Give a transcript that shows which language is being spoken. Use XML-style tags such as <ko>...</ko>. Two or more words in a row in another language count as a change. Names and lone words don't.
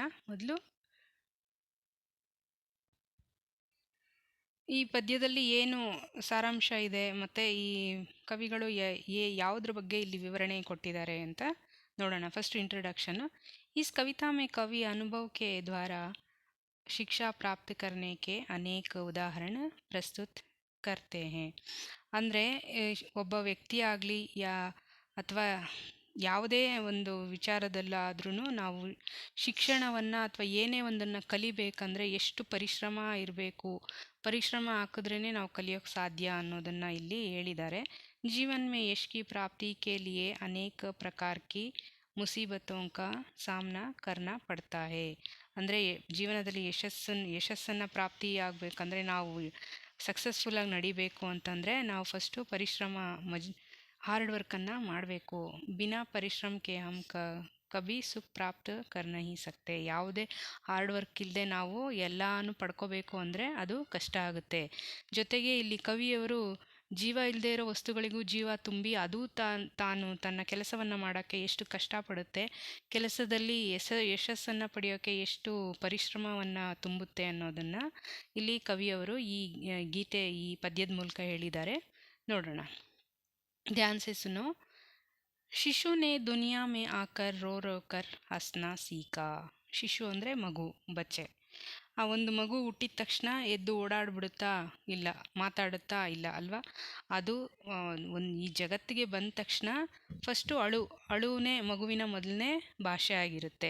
<kn>ಮೊದಲು ಈ ಪದ್ಯದಲ್ಲಿ ಏನು ಸಾರಾಂಶ ಇದೆ ಮತ್ತು ಈ ಕವಿಗಳು ಯಾವುದ್ರ ಬಗ್ಗೆ ಇಲ್ಲಿ ವಿವರಣೆ ಕೊಟ್ಟಿದ್ದಾರೆ ಅಂತ ನೋಡೋಣ।</kn> <en>first introduction.</en> <hi>इस कविता में कवि अनुभव के द्वारा शिक्षा प्राप्त करने के अनेक उदाहरण प्रस्तुत करते हैं।</hi> <kn>ಅಂದರೆ ಒಬ್ಬ ವ್ಯಕ್ತಿ ಆಗಲಿ ಅಥವಾ ಯಾವುದೇ ಒಂದು ವಿಚಾರದಲ್ಲಾದ್ರೂ ನಾವು ಶಿಕ್ಷಣವನ್ನು ಅಥವಾ ಏನೇ ಒಂದನ್ನು ಕಲಿಬೇಕಂದ್ರೆ ಎಷ್ಟು ಪರಿಶ್ರಮ ಇರಬೇಕು, ಪರಿಶ್ರಮ ಹಾಕಿದ್ರೇ ನಾವು ಕಲಿಯೋಕ್ಕೆ ಸಾಧ್ಯ ಅನ್ನೋದನ್ನು ಇಲ್ಲಿ ಹೇಳಿದ್ದಾರೆ।</kn> <hi>जीवन में यश की प्राप्ति के लिए अनेक प्रकार की मुसीबतों का सामना करना पड़ता है।</hi> <kn>ಅಂದರೆ ಜೀವನದಲ್ಲಿ ಯಶಸ್ಸನ್ನು ಪ್ರಾಪ್ತಿಯಾಗಬೇಕಂದ್ರೆ ನಾವು ಸಕ್ಸಸ್ಫುಲ್ಲಾಗಿ ನಡಿಬೇಕು ಅಂತಂದರೆ ನಾವು ಫಸ್ಟು ಪರಿಶ್ರಮ</kn> <en>hard work</en> <kn>ಮಾಡಬೇಕು।</kn> <hi>बिना परिश्रमक्के हम कभी सुख प्राप्त कर नहीं सकते।</hi> <kn>ಯಾವುದೇ</kn> <en>hard work</en> <kn>ಇಲ್ಲದೆ ನಾವು ಎಲ್ಲನೂ ಪಡ್ಕೋಬೇಕು ಅಂದರೆ ಅದು ಕಷ್ಟ ಆಗುತ್ತೆ। ಜೊತೆಗೆ ಇಲ್ಲಿ ಕವಿಯವರು ಜೀವ ಇಲ್ಲದೆ ಇರೋ ವಸ್ತುಗಳಿಗೂ ಜೀವ ತುಂಬಿ ಅದು ತಾನು ತನ್ನ ಕೆಲಸವನ್ನು ಮಾಡೋಕ್ಕೆ ಎಷ್ಟು ಕಷ್ಟಪಡುತ್ತೆ, ಕೆಲಸದಲ್ಲಿ ಯಶಸ್ಸನ್ನು ಪಡೆಯೋಕ್ಕೆ ಎಷ್ಟು ಪರಿಶ್ರಮವನ್ನು ತುಂಬುತ್ತೆ ಅನ್ನೋದನ್ನು ಇಲ್ಲಿ ಕವಿಯವರು ಈ ಪದ್ಯದ ಮೂಲಕ ಹೇಳಿದ್ದಾರೆ। ನೋಡೋಣ,</kn> <hi>ध्यान से सुनो। शिशु ने दुनिया में आकर रो रो कर हसना सीखा।</hi> <kn>ಶಿಶು ಅಂದರೆ ಮಗು, ಬಚ್ಚೆ। ಆ ಒಂದು ಮಗು ಹುಟ್ಟಿದ ತಕ್ಷಣ ಎದ್ದು ಓಡಾಡ್ಬಿಡುತ್ತಾ? ಇಲ್ಲ. ಮಾತಾಡುತ್ತಾ? ಇಲ್ಲ ಅಲ್ವಾ? ಅದು ಈ ಜಗತ್ತಿಗೆ ಬಂದ ತಕ್ಷಣ ಫಸ್ಟು ಅಳುವೇ ಮಗುವಿನ ಮೊದಲನೇ ಭಾಷೆ ಆಗಿರುತ್ತೆ।</kn>